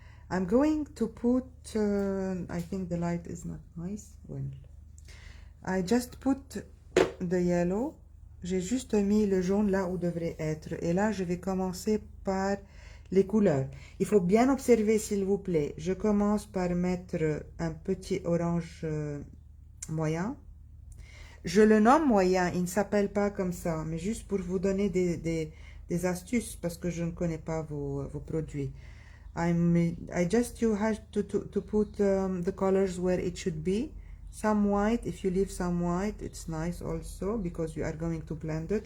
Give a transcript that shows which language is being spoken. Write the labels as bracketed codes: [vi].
[en] I'm going to put, I think the light is not nice. Well, I just put the yellow. [fr] J'ai juste mis le jaune là où devrait être. Et là, je vais commencer par les couleurs. Il faut bien observer, s'il vous plaît. Je commence par mettre un petit orange moyen. Je le nomme moyen, il ne s'appelle pas comme ça, mais juste pour vous donner des astuces parce que je ne connais pas vos produits. [en] I just you have to put the colors where it should be. Some white, if you leave some white, it's nice also because you are going to blend it.